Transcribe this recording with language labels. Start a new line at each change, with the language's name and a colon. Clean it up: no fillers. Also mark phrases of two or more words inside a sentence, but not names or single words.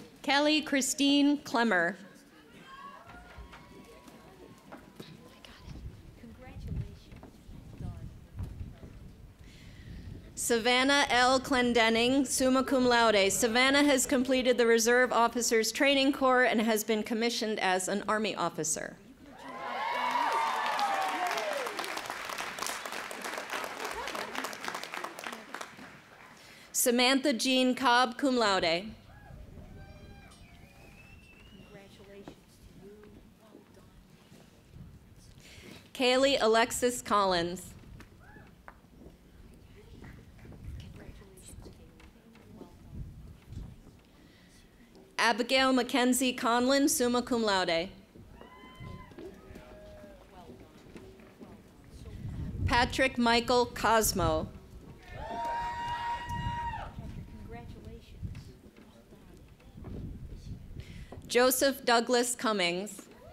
English: Kelly Christine Clemmer. Savannah L. Clendenning,
Latin: summa cum laude.
English: Savannah has completed the Reserve Officers Training Corps and has been commissioned as an Army officer. Samantha Jean Cobb,
Latin: cum laude.
English: Kaylee Alexis Collins. Abigail Mackenzie Conlin,
Latin: summa cum laude.
English: Patrick Michael Cosmo. Joseph Douglas Cummings.